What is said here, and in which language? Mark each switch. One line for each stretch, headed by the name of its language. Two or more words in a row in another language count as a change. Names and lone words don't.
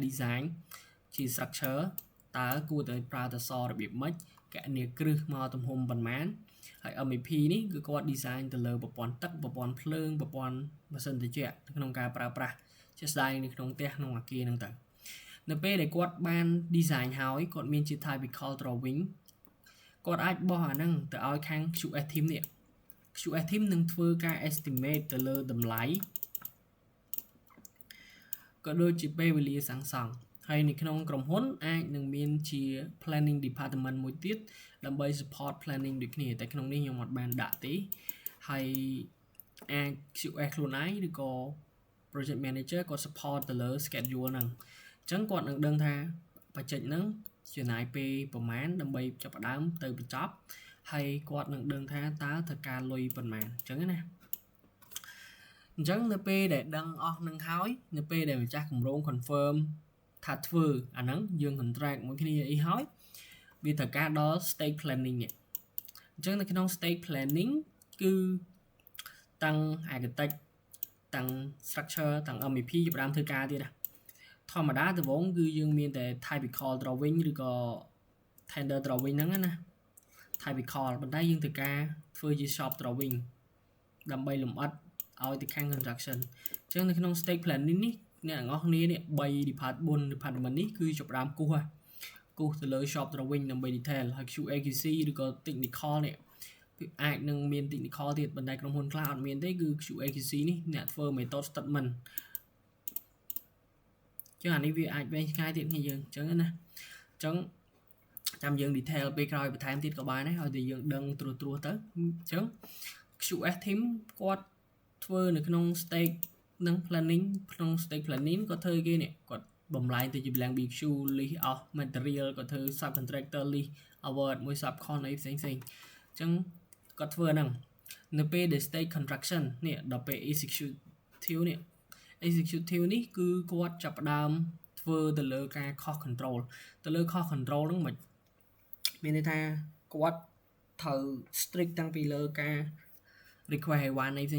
Khmer: design ជា structure តើគួរតែប្រើតសរបៀបម៉េចកណនីគ្រឹះមកទំហំប៉ុន្មានហើយ MEP នេះគឺគាត់ design ទៅលើប្រព័ន្ធទឹកប្រព័ន្ធភ្លើងប្រព័ន្ធម៉ាស៊ីនត្រជាក់ក្នុងការប្រើប្រាស់ជាស្ដែងនៅក្នុងផ្ទះក្នុងអគារហ្នឹងទៅនៅពេលដែលគាត់បាន design ហើយគាត់មានជា
English: typical drawing
Khmer: គាត់អាចបោះអាហ្នឹងទៅឲ្យខាង
English: QS team
Khmer: នេះ
English: QS team
Khmer: នឹងធ្វើការ estimate ទៅលើតម្លៃ ក៏ដូចជាពេលវេលាសាងសង់ហើយនៅក្នុងក្រុមហ៊ុនអាចនឹងមានជា
English: planning department
Khmer: មួយទៀតដើម្បី
English: support planning
Khmer: ដូចគ្នាតែក្នុងនេះខ្ញុំអត់បានដាក់ទេហើយអាច QS ខ្លួនឯងឬក៏
English: project manager
Khmer: គាត់ support ទៅលើ schedule ហ្នឹងអញ្ចឹងគាត់នឹងដឹងថា បច្ចេកហ្នឹងចំណាយពេលប្រហែលដើម្បីចាប់ផ្ដើមទៅបញ្ចប់ហើយគាត់នឹងដឹងថាតើត្រូវការលុយប៉ុន្មានអញ្ចឹងណាអញ្ចឹងនៅពេលដែលដឹងអស់នឹងហើយនៅ ពេលដែលម្ចាស់គម្រោង confirm ថាធ្វើអាហ្នឹងយើង contract មួយគ្នាអីហើយវាត្រូវការដល់
English: stage planning
Khmer: នេះអញ្ចឹងនៅក្នុង
English: stage planning
Khmer: គឺតាំង architect តាំង structure តាំង MEP ចាប់ផ្ដើមធ្វើការទៀតណាធម្មតាដំបូងគឺយើងមានតែ
English: typical drawing
Khmer: ឬក៏
English: tender drawing
Khmer: ហ្នឹងណា typical ប៉ុន្តែយើងត្រូវការធ្វើជា
English: shop drawing
Khmer: ដើម្បីលម្អិតឲ្យទៅខាង construction អញ្ចឹងនៅក្នុង
English: stage planning
Khmer: នេះអ្នកទាំងអស់គ្នានេះ3 department នេះគឺចាប់ផ្ដើមគូសទៅលើ
English: shop drawing
Khmer: ដើម្បី detail ហើយ QA/QC ឬក៏ technical នេះអាចនឹងមាន technical ទៀតប៉ុន្តែក្រុមហ៊ុនខ្លះអត់មានទេគឺ QA/QC នេះអ្នកធ្វើ
English: method statement
Khmer: ចឹងអានេះវាអាចវែងឆ្ងាយទៀតគ្នាយើងអញ្ចឹងណាអញ្ចឹងចាំយើង detail ពេលក្រោយបន្ថែមទៀតក៏បានដែរឲ្យតែយើងដឹងត្រួសទៅអញ្ចឹង
English: QS team
Khmer: គាត់ធ្វើនៅក្នុង stage នឹង planning ក្នុង
English: stage planning
Khmer: គាត់ធ្វើគេនេះគាត់បំលែង ទៅជា
English: blank BQ list
Khmer: អស់ material គាត់ធ្វើ
English: subcontractor list award
Khmer: មួយ subcon អីផ្សេងៗអញ្ចឹងគាត់ធ្វើហ្នឹងនៅពេលដែល
English: stage construction
Khmer: នេះដល់ពេល executive នេះ executive នេះគឺគាត់ចាប់ ផ្ដើមធ្វើទៅលើការ
English: cost control
Khmer: ទៅលើ
English: cost control
Khmer: ហ្នឹងមិនមានន័យថាគាត់ត្រូវ strict តាំងពីលើការ request ឲ្យបានអីផ្សេងៗ